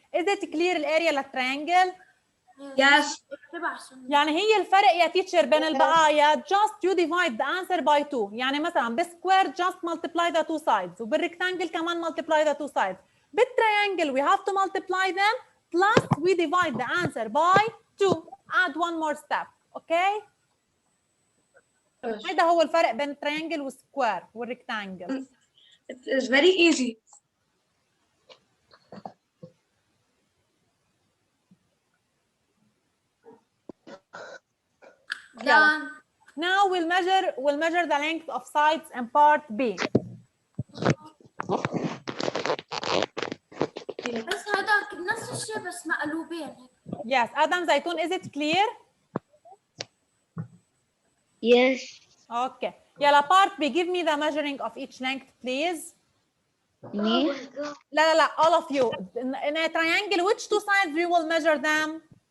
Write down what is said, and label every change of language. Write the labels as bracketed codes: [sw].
[en] Is it clear [ar] الاريا للتريانجل؟ [en] Yes. [ar] يعني هي الفرق يا تيتشر بين البقايا [en] just you divide the answer by 2. [ar] يعني مثلا بالسكوير [en] just multiply the two sides [ar] وبالريكتانجل كمان [en] multiply the two sides. [ar] بالتريانجل [en] we have to multiply them plus we divide the answer by 2. Add one more step. Okay? [ar] هذا هو الفرق بين التريانجل والسكوير والريكتانجل. [en] It is very easy. Done. Now we'll measure the length of sides in part B. [ar] بس هذاك نفس الشيء بس مقلوبين. [en] Yes, Adam Zaitun, is it clear? Yes. Okay. [ar] يلا [en] part B, give me the measuring of each length, please. Me? [ar] لا, [en] all of you. In a triangle, which two sides we will measure them?